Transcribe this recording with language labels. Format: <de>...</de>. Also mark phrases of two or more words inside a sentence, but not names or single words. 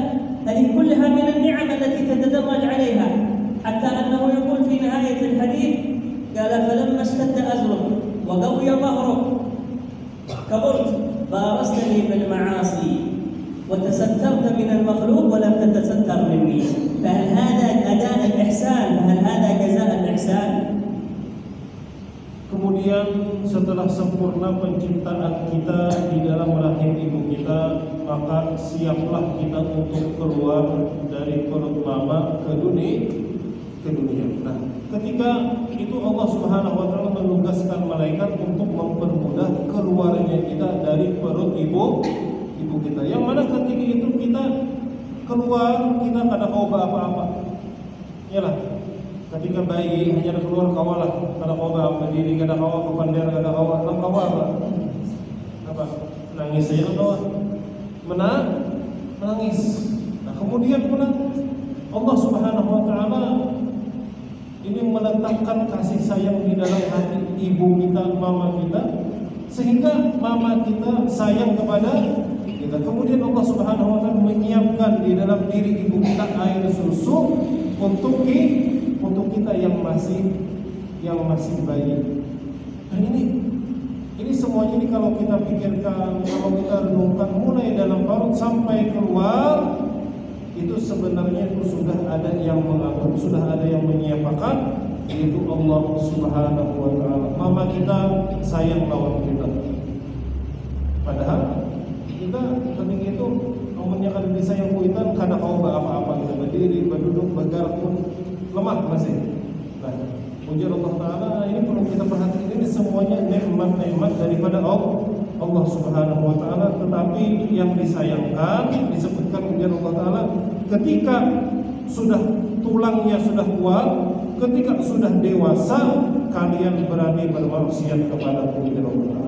<ar>هذه كلها من النعم التي تتدرج عليها، حتى أنه يقول في نهاية الحديث قال فلما اشتد أزرك وقوي ظهرك كبرت بارزتني بالمعاصي وتسترت من المخلوق ولم تتستر مني. فهل هذا أداء الإحسان؟ فهل هذا جزاء الإحسان؟</ar> <id>Kemudian setelah sempurna penciptaan kita di dalam rahim ibu kita, maka siaplah kita untuk keluar dari perut mama ke dunia. Nah, ketika itu</id> <ar>الله سبحانه وتعالى</ar> <id>menugaskan malaikat untuk mempermudah keluarnya kita dari perut ibu kita.</id> <bjn>Yang mana ketika itu kita keluar, kita kada coba apa-apa.</bjn> <id>Yalah.</id> <bjn>Ketika bayi hanya keluar kawalah, kada kawa berdiri, kada kawa kepander, kada kawa nang kawa apa? Nangis saja kawa. Menangis.</bjn> <id>Nah, kemudian pula</id> <ar>الله سبحانه وتعالى</ar> <id>ini meletakkan kasih sayang di dalam hati ibu kita, mama kita, sehingga mama kita sayang kepada kita. Kemudian</id> <ar>الله سبحانه وتعالى</ar> <id>menyiapkan di dalam diri ibu kita air susu untuk kita yang masih bayi. Dan ini semuanya ini kalau kita pikirkan, kalau kita renungkan mulai dalam perut sampai keluar, itu sebenarnya itu sudah ada yang mengatur, sudah ada yang menyiapkan, yaitu</id> <ar>الله سبحانه وتعالى.</ar> <bjn>Mama kita sayang lawan kita. Padahal kita ketika itu umurnya kada disayang kuitan, kada kau apa-apa, kita berdiri, berduduk, bergerak pun lemah masih.</bjn> <id>Nah, ujar</id> <ar>الله تعالى</ar> <id>ini perlu kita perhatikan, ini semuanya nikmat-nikmat daripada</id> <ar>الله سبحانه وتعالى.</ar> <id>Tetapi yang disayangkan disebutkan ujar</id> <ar>الله تعالى</ar> <id>ketika sudah tulangnya sudah kuat, ketika sudah dewasa, kalian berani bermaksiat kepada ujar</id> <ar>الله تعالى.</ar>